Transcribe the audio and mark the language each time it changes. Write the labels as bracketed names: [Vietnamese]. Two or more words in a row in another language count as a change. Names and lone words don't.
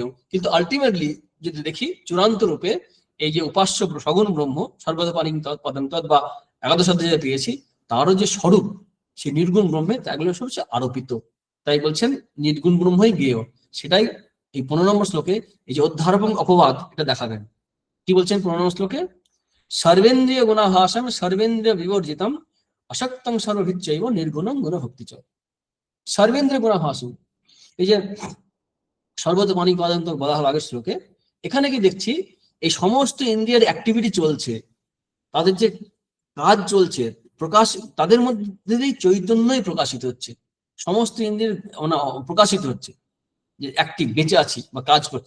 [Bangla] কিন্তু আলটিমেটলি যদি দেখি চূড়ান্ত রূপে এই যে উপাস্য সগুণ ব্রহ্ম, [Sanskrit] সর্বদা পানি পদাং তৎ [Bangla] বা একাদশ অধ্যায়ে যে পেয়েছি, তারও যে স্বরূপ, সেই নির্গুণ ব্রহ্মে তাগুলো সব আরোপিত। তাই বলছেন নির্গুণ ব্রহ্মই জ্ঞেয়। সেটাই এই 15 নম্বর শ্লোকে এই যে অধ্যার এবং অপবাদ, এটা দেখাবেন। কি বলছেন 15 নম্বর শ্লোকে? [Sanskrit] সর্বেন্দ্রিয় গুণাভাসম সর্বেন্দ্রিয় বিবর্জিতম অসক্তং সর্বভিচ্চৈব নির্গুণং গুণভক্তি চ। সর্বেন্দ্রিয় গুণাভাসম, [Bangla] এই যে [Sanskrit] সর্বত পানি পদান্ত [Bangla] বলা হলো আগের শ্লোকে, এখানে কি দেখছি এই সমস্ত ইন্দ্রিয়ের অ্যাক্টিভিটি চলছে, তাদের যে কাজ চলছে, প্রকাশ, তাদের মধ্যে দিয়ে চৈতন্যই প্রকাশিত হচ্ছে, সমস্ত ইন্দ্রিয়ের প্রকাশিত হচ্ছে, যে অ্যাক্টিভ, বেঁচে আছি বা কাজ করছে।